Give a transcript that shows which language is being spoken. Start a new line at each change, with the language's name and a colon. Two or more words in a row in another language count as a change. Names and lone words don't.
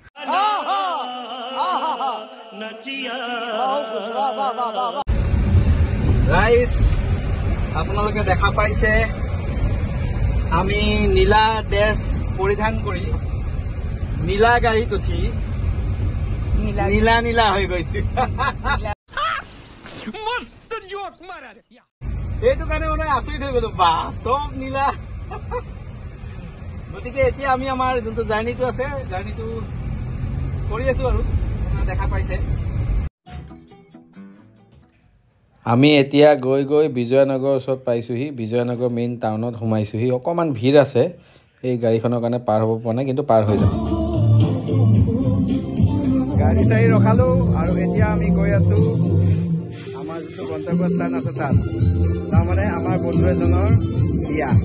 Assamese: ৰাইজ আপোনালোকে দেখা পাইছে আমি নীলা ড্ৰেছ পৰিধান কৰি নীলা গাড়ীত উঠি নীলা হৈ গৈছে
Hindi: मस्त जोक मारा रे
Assamese: এইটো কাৰণে মানে আচৰিত হৈ গলো বা চব নীলা গতিকে এতিয়া আমি আমাৰ যোনটো জাৰ্নিটো আছে জাৰ্নিটো কৰি আছো আৰু দেখা পাইছে আমি এতিয়া গৈ বিজয়নগৰ ওচৰত পাইছোহি বিজয়নগৰ মেইন টাউনত সোমাইছোহি অকণমান ভিৰ আছে এই গাড়ীখনৰ কাৰণে পাৰ হ'ব পৰা নাই কিন্তু পাৰ হৈ যাম গাড়ী চাৰি ৰখালো আৰু এতিয়া আমি গৈ আছো আমাৰ যিটো গন্তব্যস্থান আছে তাত তাৰমানে আমাৰ বন্ধু এজনৰ বিয়া